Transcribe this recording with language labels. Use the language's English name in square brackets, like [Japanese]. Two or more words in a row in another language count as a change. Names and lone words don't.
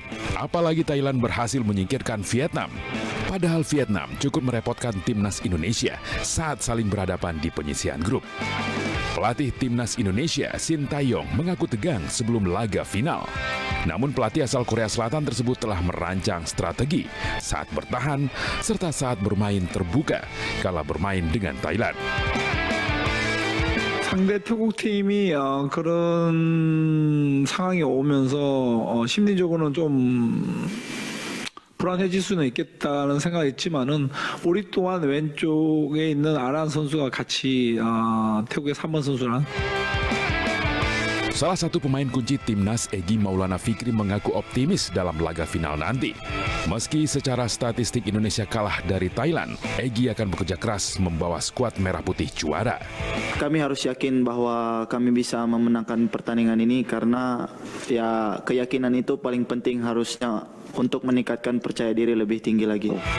[Indonesian] Apalagi Thailand berhasil menyingkirkan Vietnam. Padahal Vietnam cukup merepotkan Timnas Indonesia saat saling berhadapan di penyisihan grup. Pelatih Timnas Indonesia, Shin Tae-yong, mengaku tegang sebelum laga final. Namun pelatih asal Korea Selatan tersebut telah merancang strategi saat bertahan serta saat bermain terbuka kala bermain dengan Thailand. [Korean] 상대 태국팀이 그런 상황이 오면서 심리적으로는 좀 불안해질 수는 있겠다는 생각이 있지만은 우리 또한 왼쪽에 있는 아란 선수가 같이 태국의 3번 선수랑 [Indonesian] Salah satu pemain kunci Timnas, Egy Maulana Fikri, mengaku optimis dalam laga final nanti. Meski secara statistik Indonesia kalah dari Thailand, Egy akan bekerja keras membawa skuad merah putih juara. Kami harus yakin bahwa kami bisa memenangkan pertandingan ini karena ya keyakinan itu paling penting harusnya untuk meningkatkan percaya diri lebih tinggi lagi.